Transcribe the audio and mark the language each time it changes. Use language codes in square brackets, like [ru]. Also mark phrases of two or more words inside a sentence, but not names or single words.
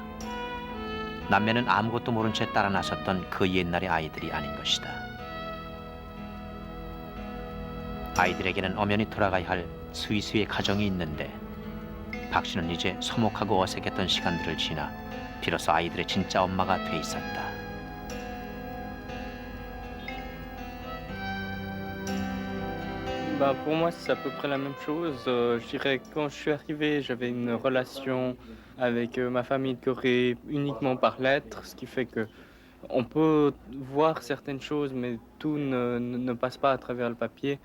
[ko] 남매는 아무것도 모른 채 따라 나섰던 그 옛날의 아이들이 아닌 것이다. 아이들에게는 엄연히 돌아가야 할 스위스의 가정이 있는데 박 씨는 이제 서먹하고 어색했던 시간들을 지나 비로소 아이들의 진짜 엄마가 돼 있었다. [fr] Bah, pour moi, c'est à peu près la même chose. Je dirais que quand je suis arrivé, j'avais une relation avec ma famille de Corée uniquement par lettres, ce qui fait que on peut voir certaines choses, mais tout ne passe pas à travers le papier.